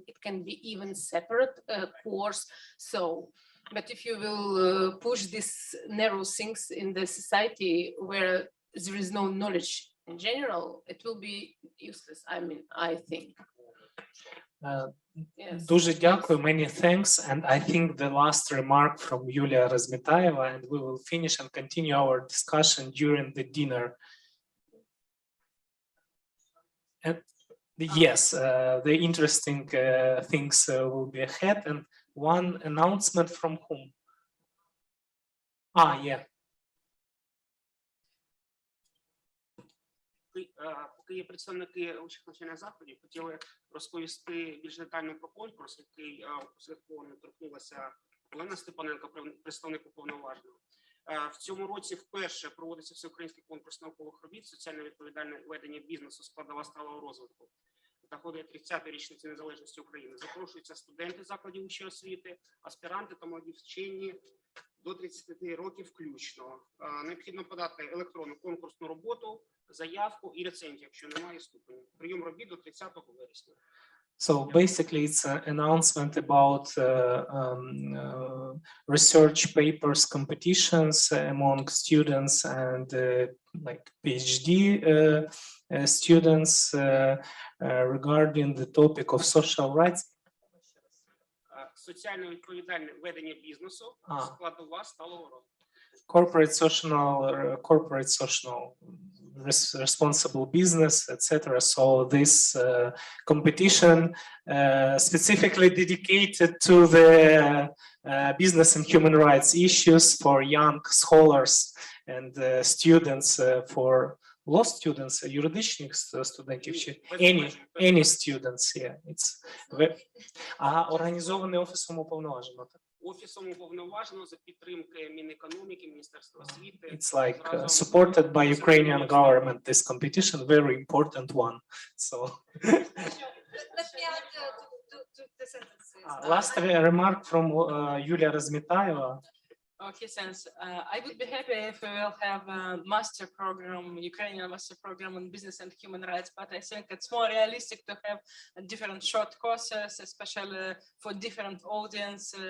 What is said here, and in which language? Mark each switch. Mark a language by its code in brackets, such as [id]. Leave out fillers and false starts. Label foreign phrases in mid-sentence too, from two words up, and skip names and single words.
[en] It can be even separate course. So, but if you will push these narrow things in the society where there is no knowledge in general, it will be useless. I mean, I think. Yes. [uk] Дуже дякую, [en] many thanks, and I think the last remark from Yulia Razmetaeva, and we will finish and continue our discussion during the dinner. And yes, the interesting things will be ahead, and one announcement from whom? Yeah. [uk] Поки є представники вищих навчальних закладів, хотіли розповісти більш детально про конкурс, який опосередковано торкнулася Олена Степаненко, представник уповноваженого. В цьому році вперше проводиться всеукраїнський конкурс наукових робіт «Соціально відповідальне ведення бізнесу, складова сталого розвитку». Нагоди 30-ї річниці незалежності України. Запрошуються студенти закладів вищої освіти, аспіранти та молоді вчені до 30 років включно. Необхідно подати електронну конкурсну роботу, заявку і рецензію, якщо немає ступеню. Прийом робіт до 30 вересня. [en] So basically, it's an announcement about research papers competitions among students and like PhD students regarding the topic of social rights. [uk] Соціально відповідальне ведення бізнесу, складова сталого розвитку. [en] Corporate social responsible business, etc. So this competition specifically dedicated to the business and human rights issues for young scholars and students, for law students, [uk] юридичних студентів, чи [en] any students, yeah. [uk] It's організований Офісом уповноваженого. Офісом уповноваженого за підтримки Мінекономіки, Міністерства освіти. [en] It's like supported by Ukrainian government, this competition, very important one. So Let me add to the sentences. last remark from Yulia Razmitaeva. Okay, sense. I would be happy if we will have a master program, Ukrainian master program on business and human rights, but I think it's more realistic to have different short courses, especially for different audience.